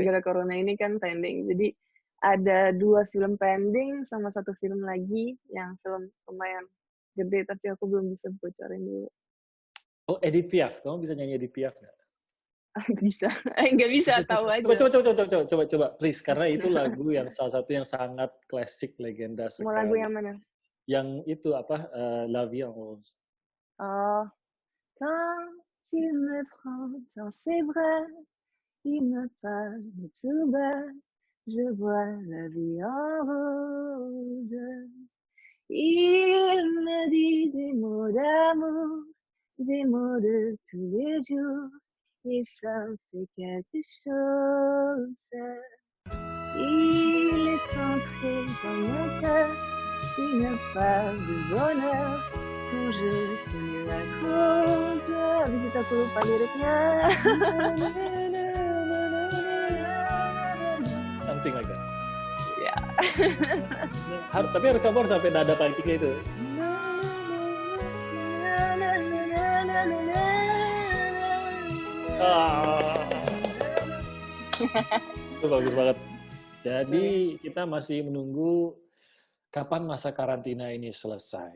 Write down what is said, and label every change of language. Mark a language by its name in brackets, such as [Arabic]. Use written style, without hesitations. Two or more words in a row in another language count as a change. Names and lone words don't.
[Indonesian] gara-gara corona ini kan pending. Jadi ada 2 film pending sama 1 film lagi yang film lumayan gede, tapi aku belum bisa bocorin dulu. Oh, Edith Piaf. Kamu bisa nyanyi Edith Piaf nggak? Bisa. Nggak bisa, tahu aja. Coba, please. Karena itu lagu yang salah satu yang sangat klasik, legenda sekali. Mau lagu yang mana? Yang itu apa? La Vie en Rose. Oh. [French] Quand il me prend dans ses bras, il me parle tout bas, je vois la vie en rose. Il me dit des mots d'amour, des mots de tous les jours, et ça me fait quelque chose. Il est entré dans mon cœur, une part de bonheur, dont je connais la cause. [Indonesian] Habis itu aku lupa liriknya. [English] Something like that. [Indonesian] Ya. Tapi kamu harus sampai nada pancingnya itu. Itu bagus banget. Jadi kita masih menunggu kapan masa karantina ini selesai.